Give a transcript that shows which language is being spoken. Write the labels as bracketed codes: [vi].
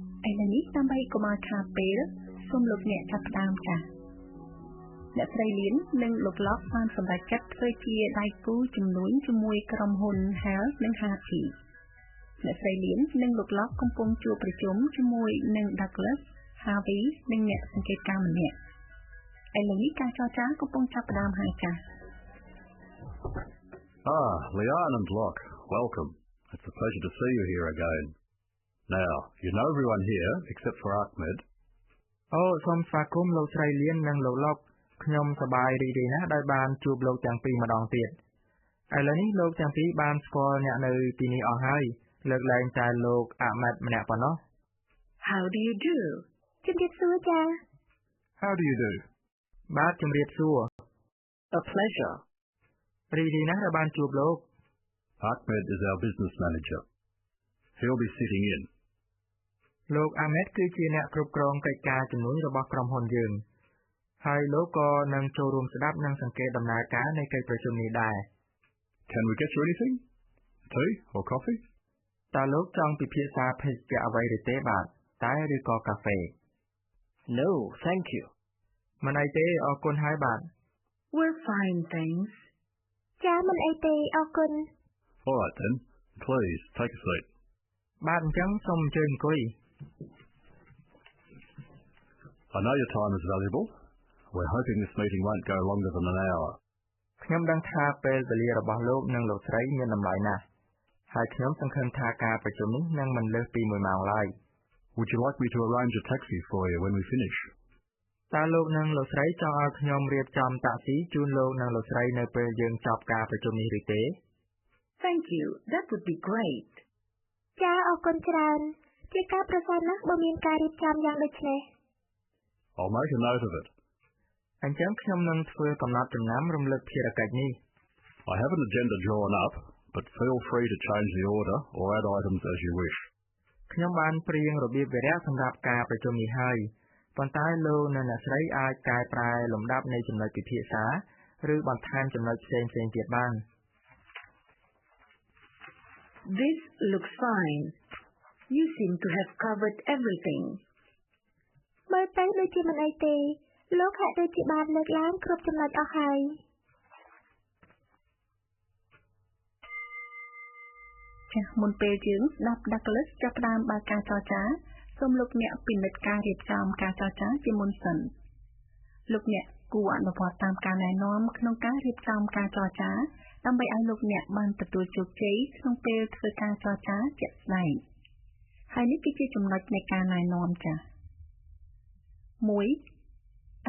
[km] ឡូវនេះដើម្បីកុំឲ្យខាតពេលសូមលោកអ្នកចាប់ផ្ដើមចា៎អ្នកស្រីលៀននិងលោកឡុកបានសម្រេចចិត្តធ្វើជាដៃគូជំនួញជាមួយក្រុមហ៊ុន Health និង Harvey អ្នកស្រីលៀននិងលោកឡុកកំពុងជួបប្រជុំជាមួយនឹង Douglas, Harvey និងអ្នកសង្កេតការណ៍ម្នាក់ឥឡូវនេះការចរចាកំពុងចាប់ផ្ដើមហើយចា៎ [en] Leanne and Locke, welcome. It's a pleasure to see you here again. Now, you know everyone here except for Ahmed. [km] សូមស្វាគមន៍លោកស្រីលៀននិងលោកឡុកខ្ញុំសប្បាយរីករាយណាស់ដែលបានជួបលោកទាំងពីរម្ដងទៀតឥឡូវនេះលោកទាំងពីរបានស្គាល់អ្នកនៅទីនេះអស់ហើយលើកលែងតែលោកអាម៉ាត់ម្នាក់ប៉ុណ្ណោះ [en] How do you do [km] ជំរាបសួរចា៎ [en] How do you do [km] បាទជំរាបសួរ [en] A pleasure [km] រីករាយណាស់ដែលបានជួបលោក [en] Ahmed is our business manager. He'll be sitting in. [km] លោកអាម៉ាត់គឺជាអ្នកគ្រប់គ្រងកិច្ចការជំនួញរបស់ក្រុមហ៊ុនយើងហើយលោកក៏នឹងចូលរួមស្ដាប់និងសង្កេតដំណើរការនៃកិច្ចប្រជុំនេះដែរ [en] Can we get you anything? Tea or coffee? [km] តើលោកចង់ពិភាក្សាភេសជ្ជៈអ្វីឬទេបាទតែឬក៏កាហ្វេ [en] No, thank you [km] មិនអីទេអរគុណហើយបាទ [en] We're fine thanks [km] ចាមិនអីទេអរគុណ [en] All right then. Please, take a seat. [km] បាទអញ្ចឹងសូមអញ្ជើញអង្គុយ [en] I know your time is valuable. We're hoping this meeting won't go longer than an hour. [km] ខ្ញុំដឹងថាពេលវេលារបស់លោកនិងលោកស្រីមានតម្លៃណាស់ហើយខ្ញុំសង្ឃឹមថាការប្រជុំនេះនឹងមិនលើសពី1ម៉ោងឡើយ [en] Would you like me to arrange a taxi for you when we finish? [km] តើលោកនិងលោកស្រីចង់ឲ្យខ្ញុំរៀបចំតាក់ស៊ីជូនលោកនិងលោកស្រីនៅពេលយើងចប់ការប្រជុំនេះឬទេ [en] Thank you that would be great [km] ចាអរគុណច្រើនជាការប្រសើរណាស់បើមានការរៀបចំយ៉ាងដូចនេះ [en] I'll make a note of it. [km] អញ្ចឹងខ្ញុំនឹងធ្វើកំណត់ចំណាំរំលឹកភារកិច្ចនេះ [en] I have an agenda drawn up, but feel free to change the order or add items as you wish. [km] ខ្ញុំបានព្រៀងរបៀបវារៈសម្រាប់ការប្រជុំនេះហើយប៉ុន្តែលោកនិងអ្នកស្រីអាចកែប្រែលំដាប់នៃចំណុចពិភាក្សាឬបន្ថែមចំណុចផ្សេងៗទៀតបាន [en] This looks fine You seem to have covered everything [km] មើលទៅដូចជាមិនអីទេលោកហាក់ដូចជាបានលើកឡើងគ្រប់ចំណុចអស់ហើយ ចាស់មុនពេលយើងស្ដាប់ Douglas ចាប់ផ្ដើមបើកការចរចាសូមលោកអ្នកពិនិត្យការរៀបចំការចរចាជាមុនសិនលោកអ្នកគួរអនុវត្តតាមការណែនាំក្នុងការរៀបចំការចរចាដើម្បីឲ្យលោកអ្នកបានទទួលជោគជ័យក្នុងពេលធ្វើការចរចាជាក់ស្ដែងហើយនេះគឺជាចំណុចនៃការណែនាំចាស់ 1.